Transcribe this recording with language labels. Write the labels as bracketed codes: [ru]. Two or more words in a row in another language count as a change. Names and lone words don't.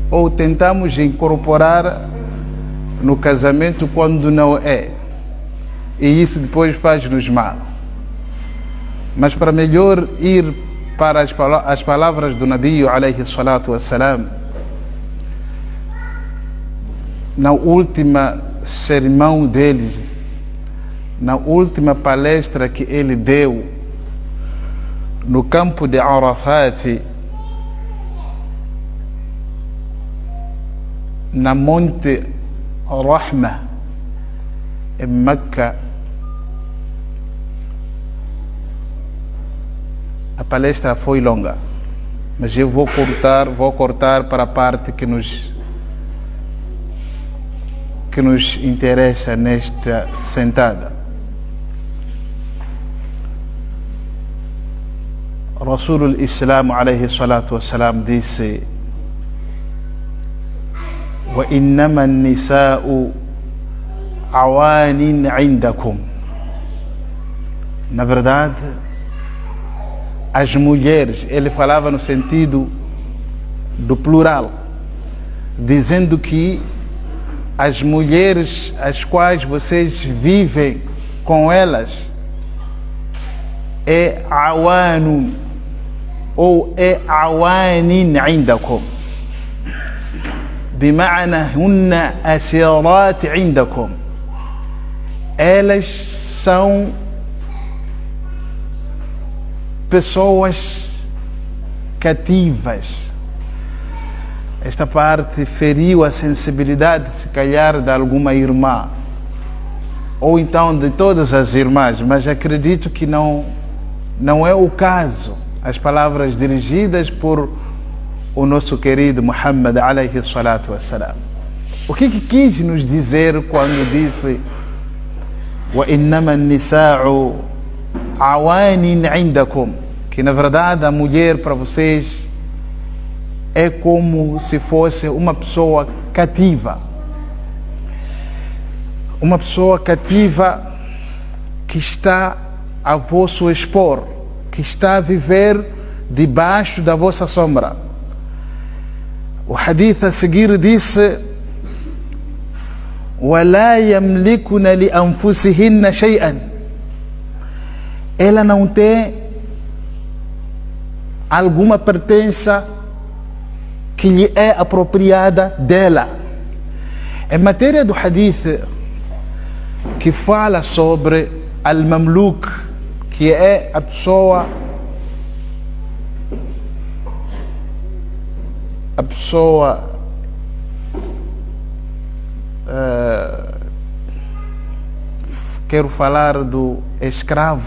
[pt] ou tentamos incorporar no casamento quando não é. E isso depois faz-nos mal. Mas para melhor ir para as palavras do Nabi [ar] عليه الصلاة والسلام, [pt] na última sermão dele, na última palestra que ele deu no campo de Arafat, na Monte Rahma, em Meca. A palestra foi longa, mas eu vou cortar para a parte que nos interessa nesta sentada. [ar] رسول الإسلام عليه الصلاة والسلام [pt] disse: [ar] وإنما النساء عوان عندكم. [pt] Na verdade, as mulheres, ele falava no sentido do plural, dizendo que as mulheres as quais vocês vivem com elas é awanun ou é [ar] عوان عندكم بمعنى هن أسيرات عندكم. [pt] Elas são pessoas cativas. Esta parte feriu a sensibilidade, se calhar, de alguma irmã, ou então de todas as irmãs, mas acredito que não é o caso. As palavras dirigidas por o nosso querido Muhammad [ar] عليه الصلاة والسلام. [pt] O que quis nos dizer quando disse [ar] وإنما النساء عوان عندكم? [pt] Que na verdade a mulher para vocês é como se fosse uma pessoa cativa. Uma pessoa cativa que está a vosso expor, que está a viver debaixo da vossa sombra. O hadith a seguir disse: [ar] وَلَا يَمْلِكُنَ لِأَنفُسِهِنَّ شَيْئًا. [pt] Ela não tem alguma pertença que lhe é apropriada dela. Em matéria do hadith que fala sobre al-mamluk, que é a pessoa quero falar do escravo.